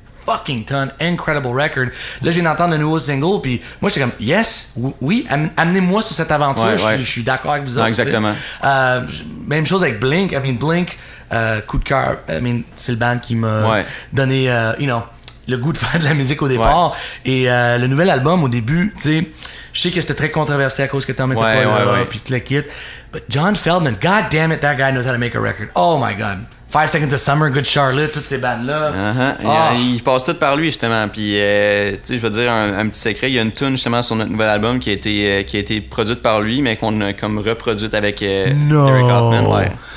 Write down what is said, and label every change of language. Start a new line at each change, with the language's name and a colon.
English: Fucking ton, incredible record.
French: Là, je viens d'entendre le nouveau single, puis moi, j'étais comme, yes, oui, amenez-moi sur cette aventure, je suis d'accord avec vous autres. Exactement. Même chose avec Blink. Blink, coup de cœur, c'est le band qui m'a donné, le goût de faire de la musique au départ. Et le nouvel album, au début, tu sais, je sais que c'était très controversé à cause que Tom était pas là, puis tout le kit.
English: But John Feldman, god damn it, that guy knows how to make a record. Oh my god.
French: 5 Seconds of Summer, Good Charlotte, toutes ces bandes-là. Il passe tout par lui, justement. Puis, tu sais, je veux dire un petit secret. Il y a une tune justement sur notre nouvel album qui a été produite par lui, mais qu'on a comme reproduite avec Eric Hoffman.